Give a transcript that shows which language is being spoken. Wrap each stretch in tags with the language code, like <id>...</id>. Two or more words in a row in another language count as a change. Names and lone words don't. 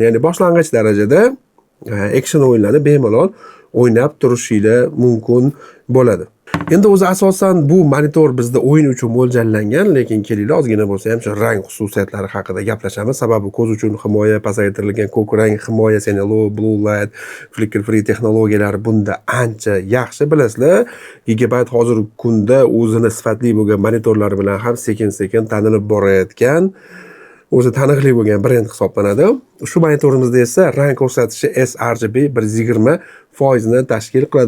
<uz>Ya'ni boshlang'ich darajada action o'yinlarni bemalol o'ynab turishinglar mumkin bo'ladi. Endi o'zi asosan bu monitor bizda o'yin uchun mo'ljallangan, lekin kelinglar ozgina bo'lsa ham shu rang xususiyatlari haqida gaplashamiz. Sababi ko'z uchun himoya, pasaytirilgan ko'k rang himoyasi, ya'ni</uz> <en>low blue light, flicker free</en> <uz>texnologiyalari bunda ancha yaxshi. Bilasizlar, Gigabyte hozirgi kunda o'zini sifatli bo'lgan monitorlari bilan ham sekin-sekin tanilib borayotgan, o'zi taniqli bo'lgan brend hisoblanadi. Shu monitorimizda esa rang ko'rsatishi sRGB 120% ni tashkil qiladi.</uz>